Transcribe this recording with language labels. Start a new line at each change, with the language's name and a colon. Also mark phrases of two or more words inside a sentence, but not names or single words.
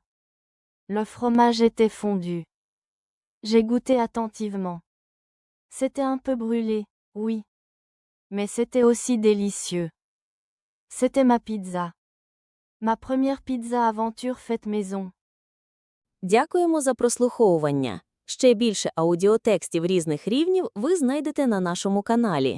French: Le fromage était fondu. J'ai goûté attentivement. C'était un peu brûlé, oui. Mais c'était aussi délicieux. C'était ma pizza. Ma première pizza aventure faite maison.
Ukrainian: Дякуємо за прослуховування. Ще більше аудіотекстів різних рівнів ви знайдете на нашому каналі.